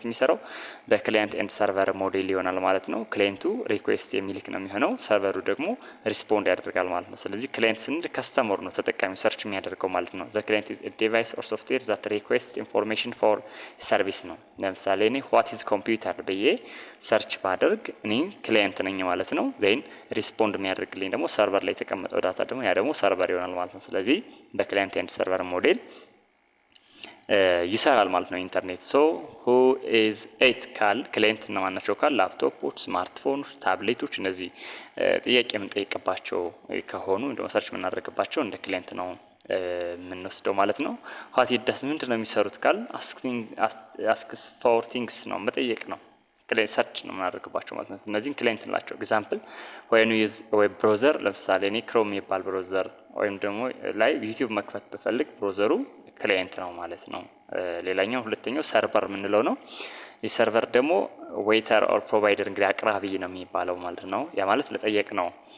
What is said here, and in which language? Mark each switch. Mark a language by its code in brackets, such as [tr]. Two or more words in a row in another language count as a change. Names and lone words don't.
[am] የሚሰራው በክላይንት [en] and server model [am] ይሆናል ማለት ነው። ክላይንቱ ሪኩዌስት የሚልክ ነው የሚሆነው፣ ሰርቨሩ ደግሞ ሪስፖንድ ያደርጋል ማለት ነው። ስለዚህ ክላይንት ስንል ከስተመር ነው ተጠቃሚው ሰርች የሚያደርገው ማለት ነው። [en] the client is a device or software that request information for service [am] ነው። ለምሳሌ እኔ [en] what is computer [am] ብዬ ሰርች ባደርግ እኔ ክላይንት ነኝ ማለት ነው። ዜን ሪስፖንድ የሚያደርግልኝ ደግሞ ሰርቨር ላይ የተቀመጠው ዳታ ደግሞ ያ ደግሞ ሰርቨር ይሆናል ማለት ነው። ስለዚህ በክላይንት [en] and server model [am] ይሰራል ማለት ነው ኢንተርኔት። ሶ [en] who is it [am] ካል ክላይንት እና ማናቸው ካል ላፕቶፖች፣ ስማርትፎኖች፣ ታብሌቶች እነዚህ ጥያቄ የምንጠይቅባቸው ከሆኑ እንደው ሰርች የምናደርግባቸው እንደ ክላይንት ነው የምንወስደው ማለት ነው። [en] what it does [am] ምንድን ነው የሚሰሩት ካል [en] asks for things [am] ነው መጠየቅ ነው። ክላይንት ሰርች ነው የምናደርግባቸው ማለት ነው። እነዚህን ክላይንት እንላቸው። ኤግዛምፕል [en] when you use web browser [am] ለምሳሌ እኔ ክሮም የሚባል ብራውዘር ወይም ደግሞ ላይ ዩቲዩብ መክፈት ብፈልግ ብራውዘሩ ክላይንት ነው ማለት ነው። ሌላኛው ሁለተኛው ሰርቨር የምንለው ነው። የሰርቨር ደግሞ [en] waiter or provider [am] እንግዲህ አቅራቢ ነው የሚባለው ማለት ነው። ያ ማለት ለጠየቅ ነው